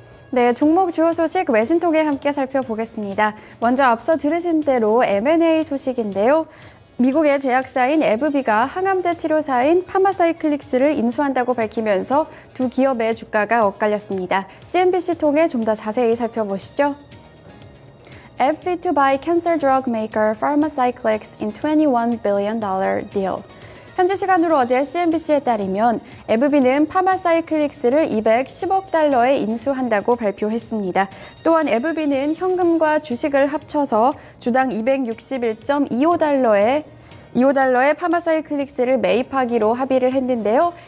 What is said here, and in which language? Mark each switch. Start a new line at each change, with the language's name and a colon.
Korean: 네, 종목 주요 소식 외신 통해 함께 살펴보겠습니다. 먼저 앞서 들으신 대로 M&A 소식인데요. 미국의 제약사인 에브비가 항암제 치료사인 파마사이클릭스를 인수한다고 밝히면서 두 기업의 주가가 엇갈렸습니다. CNBC 통해 좀 더 자세히 살펴보시죠.
English: AbbVie to buy cancer drug maker Pharmacyclics in $21 billion deal.
Korean: 현지 시간으로 어제 CNBC에 따르면 에브비는 파마사이클릭스를 210억 달러에 인수한다고 발표했습니다. 또한 에브비는 현금과 주식을 합쳐서 주당 261.25달러에 파마사이클릭스를 매입하기로 합의를 했는데요.